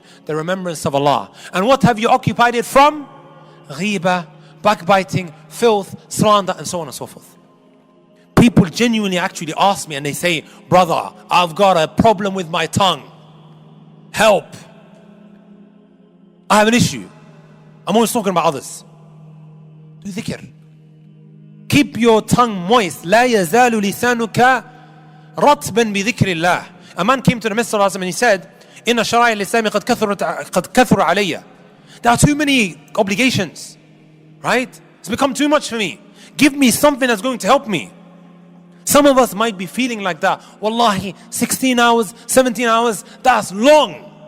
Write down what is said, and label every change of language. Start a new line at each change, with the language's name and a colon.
English: The remembrance of Allah. And what have you occupied it from? Ghibah, backbiting, filth, slander, and so on and so forth. People genuinely actually ask me and they say, brother, I've got a problem with my tongue. Help. I have an issue. I'm always talking about others. Do dhikr. Keep your tongue moist.
Arabic: لا يزال لسانك رطبا بذكر الله.
English: A man came to the Messenger and he said,
Arabic: إن شرائع الإسلام قد كثر علي.
English: There are too many obligations. Right? It's become too much for me. Give me something that's going to help me. Some of us might be feeling like that. Wallahi, 16 hours, 17 hours, that's long.